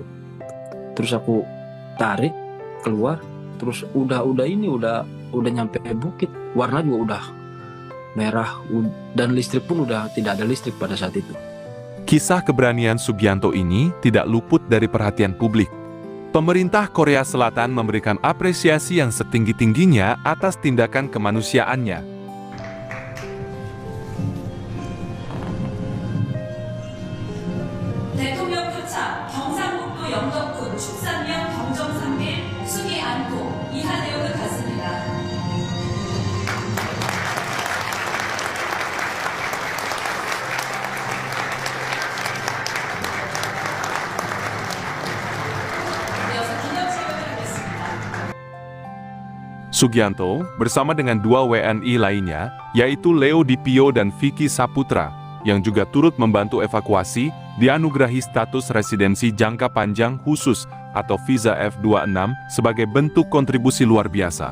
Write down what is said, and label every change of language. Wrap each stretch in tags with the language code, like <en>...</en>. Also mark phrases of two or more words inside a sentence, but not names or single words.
<id>Terus aku tarik keluar, terus udah nyampe bukit, warna juga udah merah, dan listrik pun udah tidak ada listrik pada saat itu. Kisah keberanian Sugianto ini tidak luput dari perhatian publik. Pemerintah Korea Selatan memberikan apresiasi yang setinggi-tingginya atas tindakan kemanusiaannya.</id> <ko>대통령 표창 경상북도 영덕군 축산면 경정산밀 순위 안고 이하 내용은 같습니다. 이어서 기념식을 하겠습니다.</ko> <id>Sugianto bersama dengan 2 WNI lainnya, yaitu Leo Dipio dan Vicky Saputra, yang juga turut membantu evakuasi, dianugerahi status residensi jangka panjang khusus atau visa F26 sebagai bentuk kontribusi luar biasa.</id>